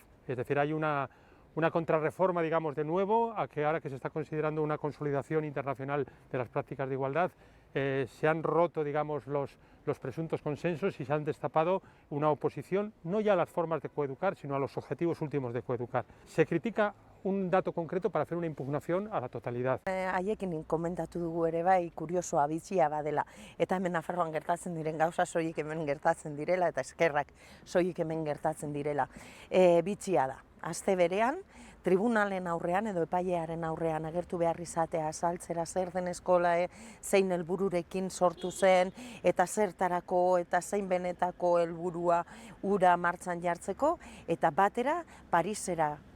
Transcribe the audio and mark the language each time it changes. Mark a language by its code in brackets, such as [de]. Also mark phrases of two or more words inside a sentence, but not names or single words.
[es] Es decir, hay una contrarreforma, digamos, de nuevo, a que ahora que se está considerando una consolidación internacional de las prácticas de igualdad, se han roto, digamos, los presuntos consensos y se han destapado una oposición, no ya a las formas de coeducar, sino a los objetivos últimos de coeducar. Se critica un dato concreto para hacer una impugnación a la totalidad. [eu] Haiekin komentatu dugu ere bai, kuriosoa bizia badela, eta hemen Nafarroan gertatzen diren gauza soilik hemen gertatzen direla, eta eskerrak soilik hemen gertatzen direla. Bitxia da, aste berean, tribunalen aurrean edo epailearen aurrean agertu behar izatea azaltzera zer den Escolae, zein helbururekin sortu zen, eta zertarako eta zein benetako helburua ura martxan jartzeko, eta batera Parisera